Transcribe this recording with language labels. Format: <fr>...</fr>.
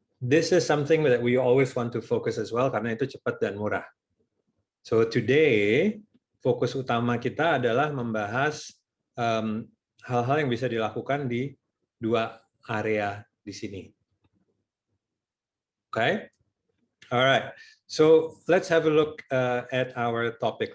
<en>This is something that we always want to focus as well,</en> <id>karena itu cepat dan murah.</id> <en>So today,</en> <id>fokus utama kita adalah membahas hal-hal yang bisa dilakukan di dua area di sini.</id> <en>Okay? All right. So let's have a look at our topic.</en>